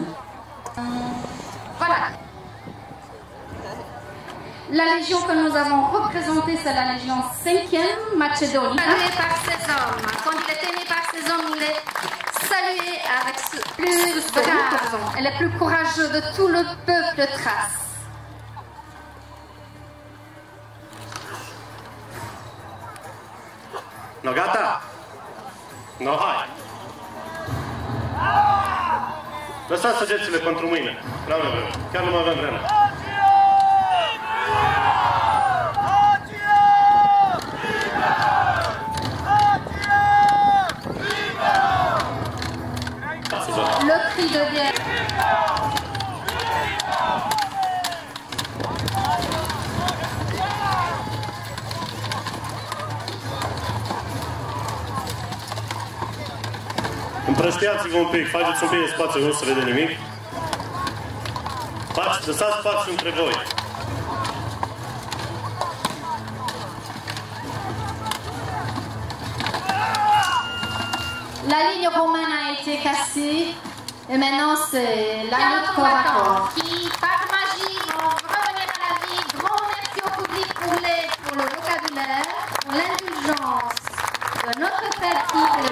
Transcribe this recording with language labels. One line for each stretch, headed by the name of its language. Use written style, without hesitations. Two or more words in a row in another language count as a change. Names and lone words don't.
French: Voilà. La légion que nous avons représentée, c'est la légion 5e Macédonie. Salué par ces hommes. Quand il est aimé par ces hommes, il est salué avec ce plus brave et le plus courageux de tout le peuple de Thrace.
Romanian: No gata? No hai. Lăsați săgețile pentru mâine. N-am vreme. Chiar nu mai avem vreme.
French: Le cri de guerre.
Romanian: Împrăștiați-vă un pic, faceți un pic de spațiu, nu se vede nimic. Lăsați spațiu între voi.
French: La ligne romaine a été cassée et maintenant c'est la lutte corps à corps. Qui, par magie, vont revenir à la vie. Grand merci au public pour le vocabulaire, pour l'indulgence de notre fatigue.